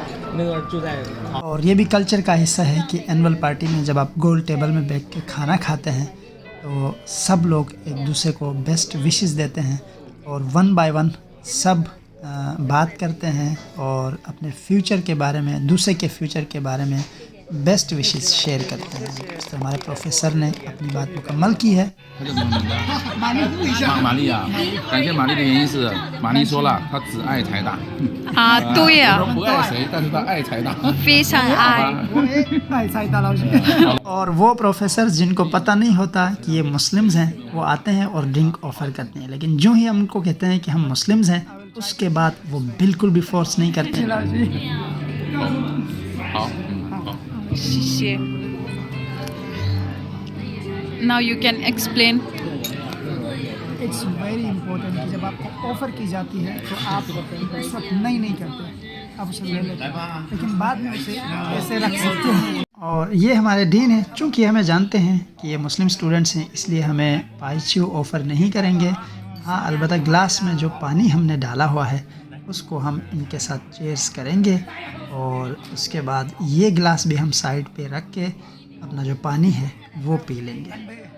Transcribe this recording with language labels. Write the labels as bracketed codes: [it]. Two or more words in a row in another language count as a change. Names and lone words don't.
[hi] और ये भी कल्चर का हिस्सा है कि [en] annual party [hi] में जब आप गोल टेबल में बैठ के खाना खाते हैं तो सब लोग एक दूसरे को [en] best wishes [hi] देते हैं और [en] 1 by 1 [hi] सब बात करते हैं और अपने फ्यूचर के बारे में, दूसरे के फ्यूचर के बारे में [en] best wishes share [hi] करते हैं। तो हमारे प्रोफेसर ने अपनी बात मुकम्मल की है। [zh] 玛丽啊，感谢玛丽的原因是玛丽说了，她只爱财大。啊，对呀，她不爱谁，但是她爱财大。非常爱。 [hi] और वो प्रोफेसर जिनको पता नहीं होता कि ये मुस्लिम्स हैं वो आते हैं और [en] drink offer [hi] करते हैं, लेकिन जो ही हम उनको कहते हैं कि हम मुस्लिम्स हैं उसके बाद वो बिल्कुल भी फोर्स नहीं करते। [zh] 好，好。谢谢。 [en] Now you can explain. it's very important [hi] कि जब आपको ऑफ़र की जाती है तो आप उस वक्त नहीं करते, आप उसे ले लेते हैं, लेकिन बाद में उसे ऐसे रख सकते हैं। और ये हमारे डीन है, चूँकि हमें जानते हैं कि ये [en] Muslim students [hi] हैं, इसलिए हमें पाइच्यू ऑफ़र नहीं करेंगे। हाँ, अलबत्ता ग्लास में जो पानी हमने डाला हुआ है उसको हम इनके साथ चेयर्स करेंगे और उसके बाद ये ग्लास भी हम साइड पे रख के अपना जो पानी है वो पी लेंगे।